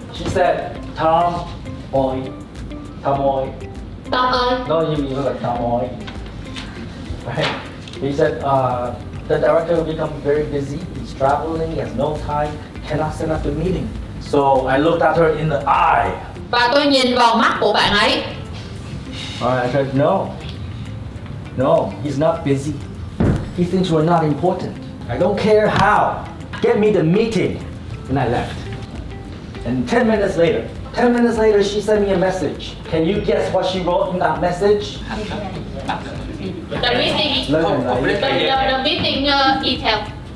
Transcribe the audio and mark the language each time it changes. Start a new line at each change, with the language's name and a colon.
English: She said, Tom Hoy.
Vietnamese: Tom ơi.
English: No, you look like Tom Hoy. Right? He said, the director will become very busy. He's traveling, he has no time, cannot set up the meeting. So I looked at her in the eye.
Vietnamese: Và tôi nhìn vào mắt của bạn ấy.
English: I said, no, he's not busy. He thinks we're not important. I don't care how. Get me the meeting. And I left. And 10 minutes later, she sent me a message. Can you guess what she wrote in that message? The meeting. The meeting detail.